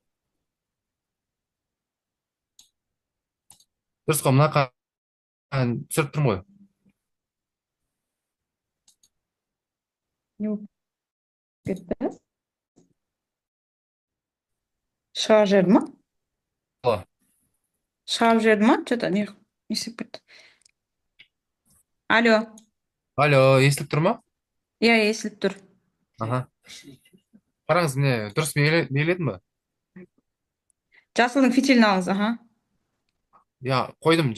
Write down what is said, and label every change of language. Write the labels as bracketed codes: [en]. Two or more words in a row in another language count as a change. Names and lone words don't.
[kk] Дұрыс қой, мына түсіріп тұрмын ғой. Не болып кетті? Шығарып жіберді ма? Шығарып жіберді ма? Что-то не істеп кетті. Алло. Алло, естіліп тұр ма? Иә, естіліп тұр. Аха. Қараңыз, міне дұрыс белгіледім ба? Жасылдың фитилін алыңыз, аха. Я, қойдым